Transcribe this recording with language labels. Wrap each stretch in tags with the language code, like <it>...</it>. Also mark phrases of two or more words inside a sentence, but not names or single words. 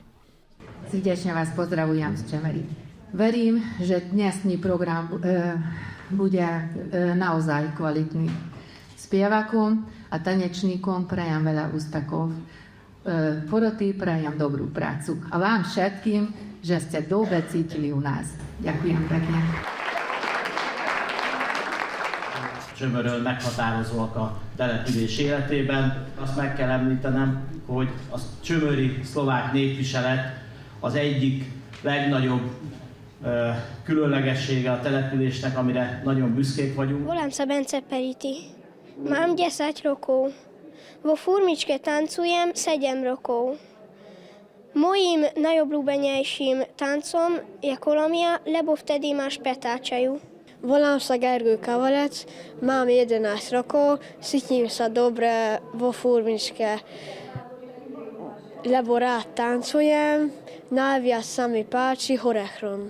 <sk>Srdečne vás pozdravujem z Čemery. Verím, že dnesný program bude naozaj kvalitný. Spievakom a tanečníkom prajem veľa úspechov. Poroty prajem dobrú prácu. A vám všetkým, že ste dobre cítili u nás. Ďakujem pekne.</sk> <hu>Csömörön meghatározóak a település életében. Azt meg kell említenem, hogy a csömöri szlovák népviselet az egyik legnagyobb különlegessége a településnek, amire nagyon büszkék vagyunk.</hu> <sk>Volám sa Bence Periti. Mám 10 rokov. Vo furmičke tancujem 7 rokov. Mojím najobľúbenejším tancom je kolomia, lebo vtedy máš petáčaju. Volám sa Gergő Kavalec, mám 11 rokov, cítim sa dobre vo furmičke, lebo rád tancujem, najviac sa mi páči horechron.</sk>